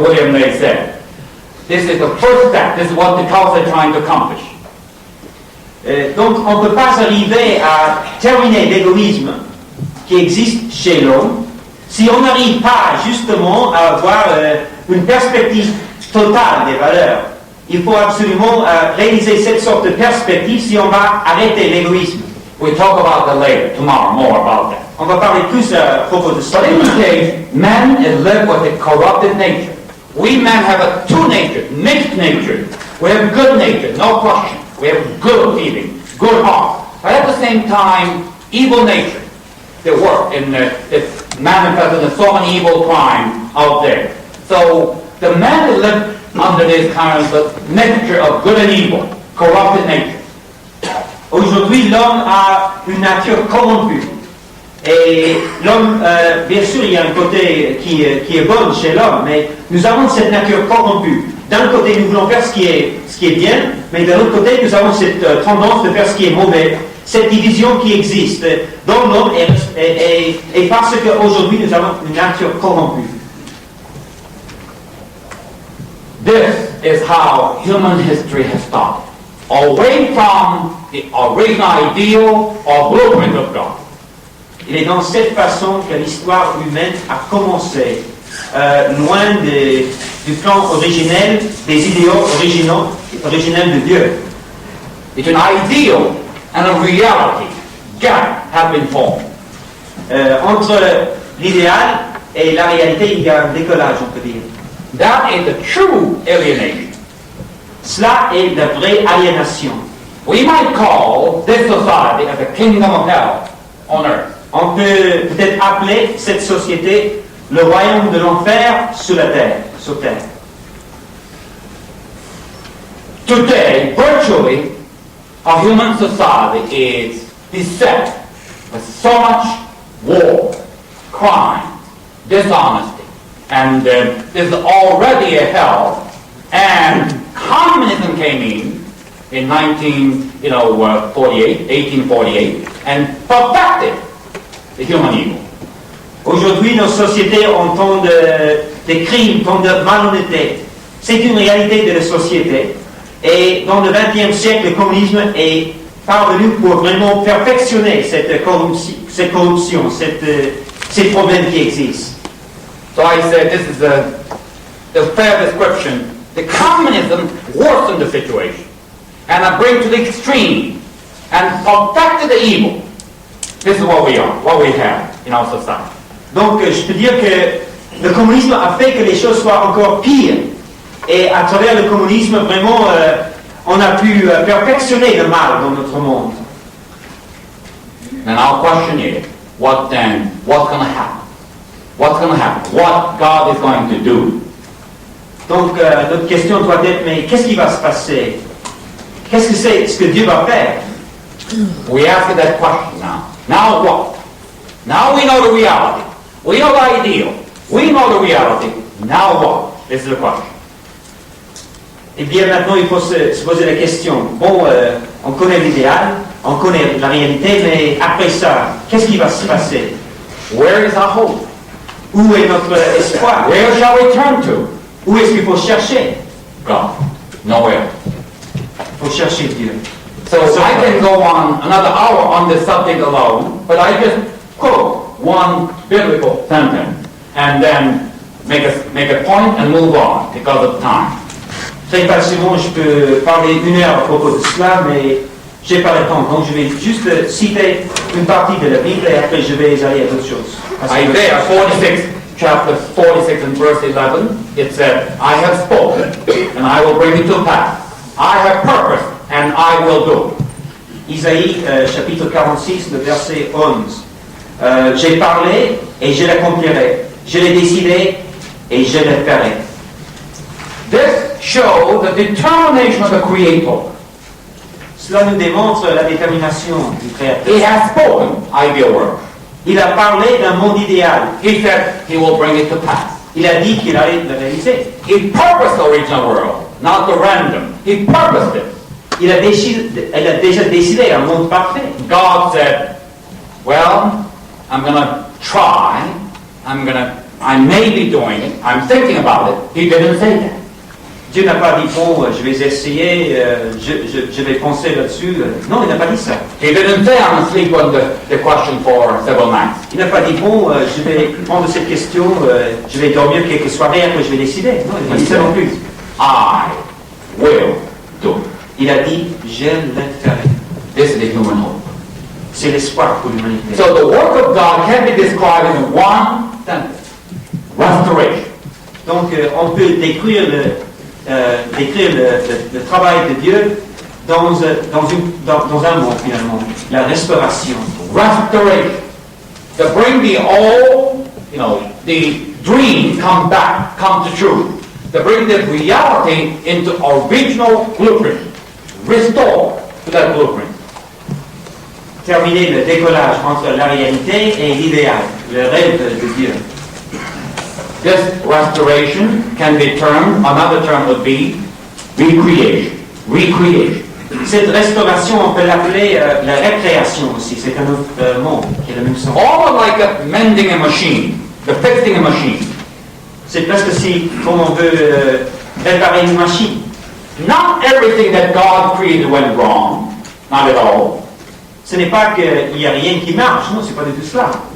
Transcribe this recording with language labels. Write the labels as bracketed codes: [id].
[en] William Lay said. This is the first step. This is what the Causa is trying to accomplish. [fr] Donc, on ne peut pas arriver à terminer l'égoïsme qui existe chez l'homme si on n'arrive pas justement à avoir une perspective totale des valeurs. Il faut absolument réaliser cette sorte de perspective si on va arrêter l'égoïsme. [en] We'll talk about that later, tomorrow, more about that. [fr] On va parler plus à propos de ça. [en] But in this case, man is lived with a corrupted nature. We men have a two nature, mixed nature. We have good nature, no question. We have good feeling, good heart. But at the same time, evil nature. They work in it's manifested in so many evil crimes out there. So the man is lived under this kind of mixture of good and evil, corrupted nature. [fr] Aujourd'hui, l'homme a une nature corrompue. Et l'homme, bien sûr, il y a un côté qui est bon chez l'homme, mais nous avons cette nature corrompue. D'un côté, nous voulons faire ce qui est bien, mais de l'autre côté, nous avons cette tendance de faire ce qui est mauvais. Cette division qui existe dans l'homme et parce qu'aujourd'hui, nous avons une nature corrompue. [en] This is how human history has started. Away from the original ideal or blueprint of God. [fr] Il est dans cette façon que l'histoire humaine a commencé, loin du plan originel, des idéaux originels de Dieu. [en] It's an ideal and a reality gap have been formed. [fr] Entre l'idéal et la réalité, il y a un décollage, on peut dire. [en] That is the true alienation. [fr] Cela est la vraie aliénation. [en] We might call this society as a kingdom of hell on earth. [fr] On peut peut-être appeler cette société le royaume de l'enfer sur la terre, sur terre. [en] Today, virtually, our human society is beset with so much war, crime, dishonesty, and there's already a hell And communism came in 1848, and perfected the human evil. [fr] Aujourd'hui, nos sociétés ont tant de crimes, tant de malhonnêteté. C'est une réalité de la société. Et dans le XXe siècle, le communisme est parvenu pour vraiment perfectionner cette corruption, ces problèmes qui existent. [en] So I said this is a fair description. The communism worsened the situation and bring to the extreme and perfected the evil. This is what we are, what we have in our society. [fr] Donc, je peux dire que le communisme a fait que les choses soient encore pires. Et à travers le communisme, vraiment, on a pu perfectionner le mal dans notre monde. [en] And our question is, what's going to happen? What's going to happen? What God is going to do? [fr] Donc, notre question doit être, mais qu'est-ce qui va se passer? Qu'est-ce que c'est ce que Dieu va faire? [en] We ask that question now. Now what? Now we know the reality. We know the ideal. We know the reality. Now what? This is the question. [fr] Eh bien, maintenant, il faut se poser la question. Bon, on connaît l'idéal, on connaît la réalité, mais après ça, qu'est-ce qui va se passer? [en] Where is our hope? [fr] Où est notre espoir? [en] Where shall we turn to? [fr] Où est-ce qu'il faut chercher? [en] God. Nowhere. [fr] Il faut chercher Dieu. [en] So I can go on another hour on this subject alone, but I just quote one biblical sentence and then make a point and move on because of time. [fr] Très facilement, je peux parler 1 heure à propos de cela, mais j'ai pas le temps. Donc, je vais juste citer une partie de la Bible et après, je vais aller à d'autres choses. [en] Isaiah 46, chapter 46 and verse 11, it said, I have spoken and I will bring it to pass. I have purposed and I will do. [fr] Isaïe, chapitre 46, le verset 11. J'ai parlé et je l'accomplirai. Je l'ai décidé et je le ferai. [en] This shows the determination of the Creator. [fr] Cela nous démontre la détermination du Créateur. [en] He has spoken, ideal world. [fr] Il a parlé d'un monde idéal. [en] He said he will bring it to pass. [fr] Il a dit qu'il allait le réaliser. [en] He purposed the original world, not the random. He purposed it. [fr] Il a déjà décidé un monde parfait. [en] God said, well, I'm going to try. I may be doing it. I'm thinking about it. He didn't say that. [fr] Dieu n'a pas dit, bon, je vais essayer, je vais penser là-dessus. Non, il n'a pas dit ça. [en] He didn't say, I'm going to sleep on the question for several nights. [fr] Il n'a pas dit, bon, je vais prendre cette question, je vais dormir quelques soirées, après je vais décider. Non, il n'a pas dit ça non plus. [en] I will do it. [fr] Il a dit, je le ferai. [en] This is the human hope. [fr] C'est l'espoir pour l'humanité. [en] So the work of God can be described in one sentence. Restoration. [fr] Donc, on peut décrire le travail de Dieu dans un mot, finalement. La restauration. [en] Restoration. To bring the old, the dream come to truth. To bring the reality into original blueprint. Restore to that blueprint. [fr] Terminer le décollage entre la réalité et l'idéal, le rêve de Dieu. [en] This restoration can be termed, another term would be recreation. Recreation. [fr] Cette restauration, on peut l'appeler la récréation aussi. C'est un autre mot qui a le même sens. [en] Almost like mending a machine, the fixing a machine. [fr] C'est presque comme on veut réparer une machine. [en] Not everything that God created went wrong, not at all. [fr] Ce n'est pas qu'il n'y a rien qui marche, non, c'est pas du tout cela.